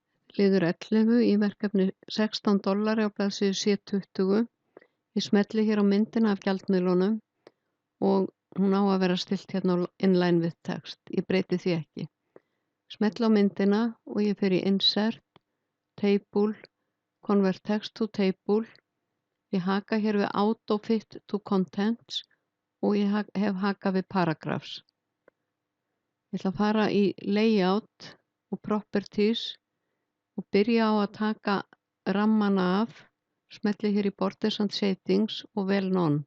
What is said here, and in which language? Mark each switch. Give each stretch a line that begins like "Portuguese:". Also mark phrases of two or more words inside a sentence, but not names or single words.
Icelandic: Liður 11 í verkefni $16 á blaðsíðu C20. Ég smelli hér á myndina af gjaldmiðlunum og hún á að vera stillt hérna inline with text. Ég breyti því ekki. Smelli á myndina og ég fer í Insert, Table, Convert Text to Table. Ég haka hér við Auto Fit to Contents og ég hef hakað við Paragraphs. Ég ætla að fara í Layout og Properties og byrja á að taka rammana af, smelli hér í Borders and Shadings og vel None.